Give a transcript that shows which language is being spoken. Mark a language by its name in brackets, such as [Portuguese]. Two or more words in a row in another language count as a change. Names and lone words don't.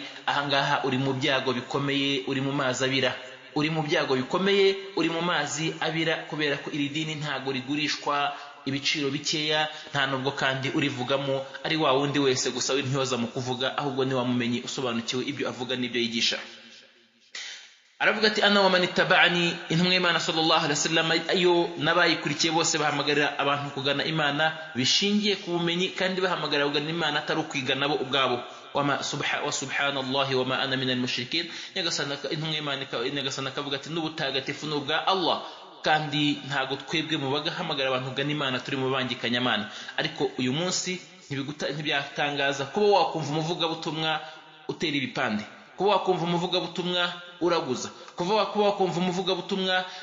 [Kinyarwanda] ahangaha uri mu byago bikomeye, uri mu mazi abira, uri mu byago bikomeye, uri mu mazi abira, kubera ko iri dini ntago rigurishwa ibiciro bikeya, nta nubwo kandi urivugamo ari wa wundi wese gusa w'intyoza mu kuvuga, ahubwo ni wamumenyi usobanukiwe ibyo avuga n'ibyo yigisha. Aravuga ati [Arabic] أنا ومن اتبعني, [Kinyarwanda] intumwa y'Imana [Arabic] صلى الله عليه وسلم [Kinyarwanda] ayo nabayikurikiye bose bahamagarira abantu kugana Imana bishingiye ku bumenyi, kandi bahamagarira kugana Imana atari ukwigana bo ubwabo. [Arabic] وسبحان الله وما أنا من المشركين, [Kinyarwanda] intumwa y'Imana nyagasana akavuga ati n'ubutagatifu n'ubwa Allah, kandi ntago twebwe mu bagahamagara abantu kugana Imana turi mu bangikanya Imana. Ariko uyu munsi ntibyatangaza kuba wakumva umuvugabutumwa utera ibipande, kuba wakumva umuvugabutumwa uraguza, kuba wakumva umuvugabutumwa